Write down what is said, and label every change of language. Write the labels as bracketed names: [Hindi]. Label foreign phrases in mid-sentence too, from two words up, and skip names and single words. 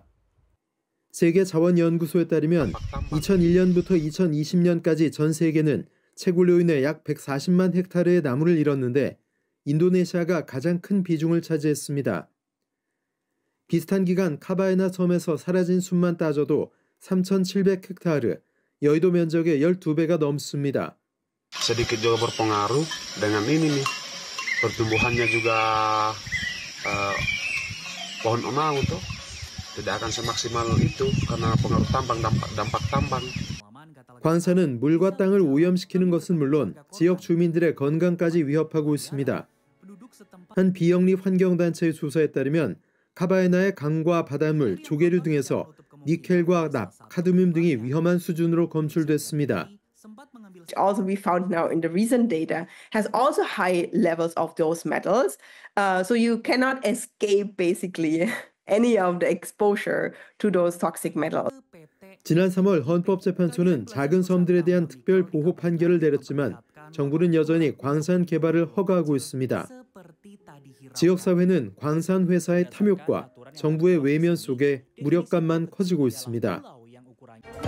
[Korean] 세계자원연구소에 따르면 2001년부터 2020년까지 전 세계는 채굴로 인해 약 140만 헥타르의 나무를 잃었는데 인도네시아가 가장 큰 비중을 차지했습니다. 비슷한 기간 카바에나 섬에서 사라진 숲만 따져도 3,700 헥타르, 여의도 면적의 12배가 넘습니다. [Indonesian] sedikit juga berpengaruh dengan ini nih pertumbuhannya juga pohon onau tuh tidak akan semaksimal itu karena pengaruh tambang dampak tambang. [Korean] 광산은 물과 땅을 오염시키는 것은 물론 지역 주민들의 건강까지 위협하고 있습니다. 한 비영리 환경단체의 조사에 따르면 카바에나의 강과 바닷물, 조개류 등에서 니켈과 납, 카드뮴 등이 위험한 수준으로 검출됐습니다. [English] Also we found now in the recent data has also high levels of those metals. So you cannot escape basically any of the exposure to those toxic metals. [Korean] 지난 3월 헌법재판소는 작은 섬들에 대한 특별 보호 판결을 내렸지만 정부는 여전히 광산 개발을 허가하고 있습니다. 지역사회는 광산 회사의 탐욕과 정부의 외면 속에 무력감만 커지고 있습니다.